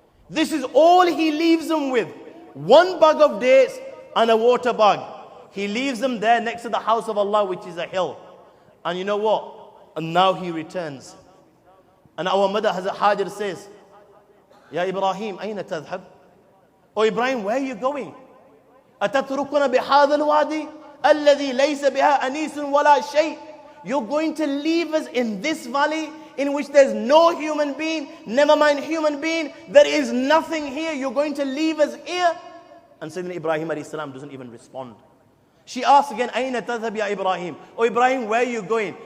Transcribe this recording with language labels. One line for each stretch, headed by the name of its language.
English: This is all he leaves them with. One bag of dates and a water bag. He leaves them there next to the house of Allah, which is a hill. And you know what? And now he returns. And our mother Hazrat Hajar says,
Arabic: Ya Ibrahim, ayna tadhhab?
English: Oh Ibrahim, where are you going?
Arabic: أتتركنا بهذا الوادي الذي ليس بها أنيس ولا شيء?
English: You're going to leave us in this valley in which there's no human being, never mind human being, there is nothing here. You're going to leave us here? And Sayyidina Ibrahim alayhi salam doesn't even respond. She asks again,
Arabic: Ayna tadhhab ya Ibrahim?
English: Oh Ibrahim, where are you going?